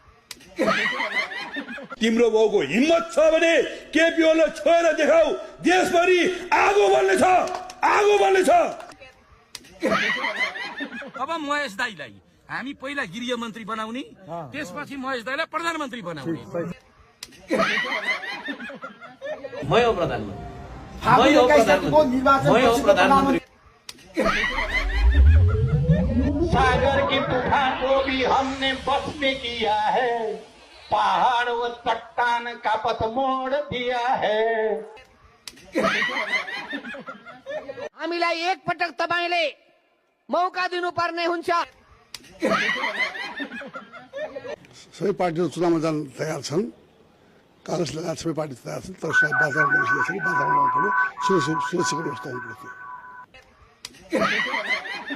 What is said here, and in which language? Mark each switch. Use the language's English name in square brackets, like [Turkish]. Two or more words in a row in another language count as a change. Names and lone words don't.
[Nepali] तिम्रो बाउको हिम्मत छ भने केपी ओलीलाई छोएर देखाऊ, देशभरि आगो बल्नेछ, आगो बल्नेछ। अब महेश दाईलाई हामी पहिला गृह मन्त्री बनाउने, त्यसपछि महेश दाईलाई प्रधानमन्त्री बनाउने। मैं हो प्रधानमन्त्री, मैं हो प्रधानमन्त्री। [Hindi] सागर की तूफान को भी हमने बस में किया है, पहाड़ व चट्टान का पथ मोड़ दिया है। [Nepali] हामीलाई एक पटक तपाईले मौका दिनुपर्ने हुन्छ। सबै पार्टीहरू चुनावमा जान तयार छन्, काङ्ग्रेस लगायत सबै पार्टी तयार छन्, तर सायद बाजारमा बाजारमा जानु पर्यो, सुरक्षाको व्यवस्था हुनु पर्यो।